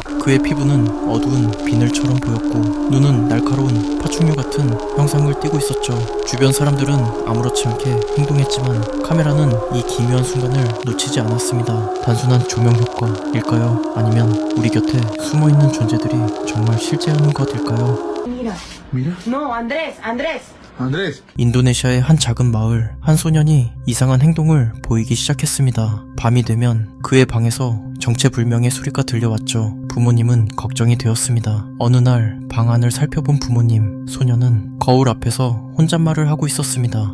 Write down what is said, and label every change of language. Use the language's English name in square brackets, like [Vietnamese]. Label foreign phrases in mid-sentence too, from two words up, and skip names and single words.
[Korean] 그의 피부는 어두운 비늘처럼 보였고 눈은 날카로운 파충류 같은 형상을 띠고 있었죠. 주변 사람들은 아무렇지 않게 행동했지만 카메라는 이 기묘한 순간을 놓치지 않았습니다. 단순한 조명 효과일까요? 아니면 우리 곁에 숨어있는 존재들이 정말 실제하는 것일까요? [Spanish] Mira. No, Andrés, Andrés. Andrés. [Korean] 인도네시아의 한 작은 마을, 한 소년이 이상한 행동을 보이기 시작했습니다. 밤이 되면 그의 방에서 정체불명의 소리가 들려왔죠. 부모님은 걱정이 되었습니다. 어느 날 방 안을 살펴본 부모님, 소년은 거울 앞에서 혼잣말을 하고 있었습니다.